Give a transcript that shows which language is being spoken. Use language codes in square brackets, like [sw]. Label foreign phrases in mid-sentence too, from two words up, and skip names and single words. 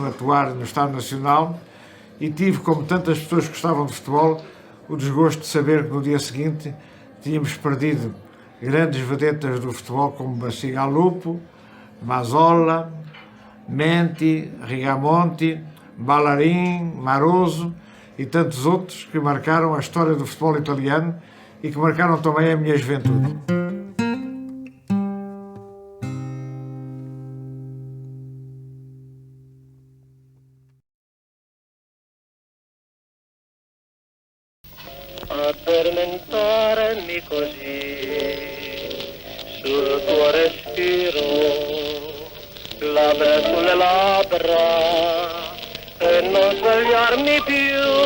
[pt] atuar no Estádio Nacional, e tive, como tantas pessoas que gostavam de futebol, o desgosto de saber que no dia seguinte tínhamos perdido grandes vedetas do futebol como Bacigalupo, Mazzola, Menti, Rigamonti, Ballarin, Maroso e tantos outros que marcaram a história do futebol italiano e que marcaram também a minha juventude. [it] Addormentarmi così sul tuo respiro, labbra sulle labbra e non svegliarmi più,